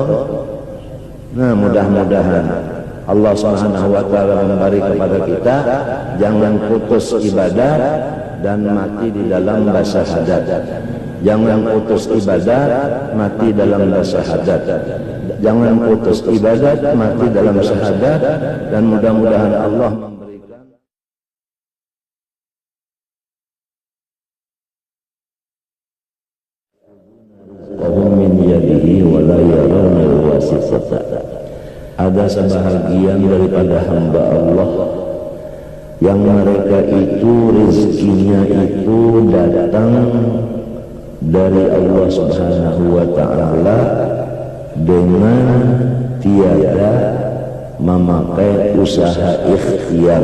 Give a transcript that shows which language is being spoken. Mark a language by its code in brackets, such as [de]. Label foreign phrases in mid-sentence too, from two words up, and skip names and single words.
[ms] Nah, mudah-mudahan Allah [ar] Subhanahu wa taala [ms] memberi kepada kita jangan putus ibadat dan mati di dalam syahadat. Jangan putus ibadat mati dalam syahadat. Jangan putus ibadat mati dalam syahadat, dan mudah-mudahan Allah memberikan [ar] min yadihi wa la yarawna al-wasifata. [ms] Ada sebahagian daripada hamba Allah yang mereka itu rezekinya itu datang dari Allah [ar] Subhanahu wa ta'ala [ms] dengan tiada memakai usaha ikhtiar.